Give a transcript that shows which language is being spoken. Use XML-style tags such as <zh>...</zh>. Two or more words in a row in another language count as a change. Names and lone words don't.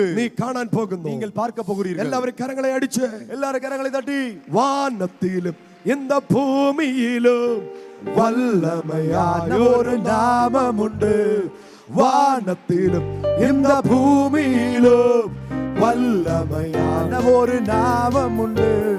<ml>നീ കാണാൻ പോകുന്നു.</ml> <ta>நீங்கள் பார்க்க போகிறீர்கள்.</ta> <ml>എല്ലാവരും കരങ്ങളെ അടിച്ച്,</ml> <ta>எல்லாரும் கரங்களை தட்டி, വാനത്തിലും இந்த பூமியிலும் வல்லமையான ஒரு நாமம் உண்டு. வானத்திலும் இந்த பூமியிலும் வல்லமையான ஒரு நாமம் உண்டு.</ta>